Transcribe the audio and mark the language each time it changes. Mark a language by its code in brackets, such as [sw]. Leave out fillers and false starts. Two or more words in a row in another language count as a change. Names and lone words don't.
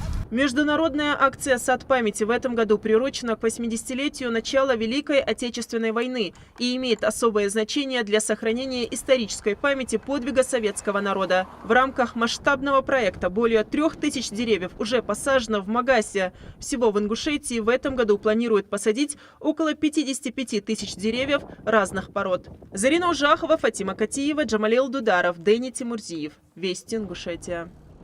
[ru] Международная акция «Сад памяти» в этом году приурочена к 80-летию начала Великой Отечественной войны и имеет особое значение для сохранения исторической памяти подвига советского народа. В рамках масштабного проекта более 3000 деревьев уже посажено в Магасе. Всего в Ингушетии в этом году планируют посадить около 55 тысяч деревьев разных пород. Зарина Ужахова, Фатима Катиева, Джамалил Дударов, Дэни Тимурзиев. Вести Ингушетия.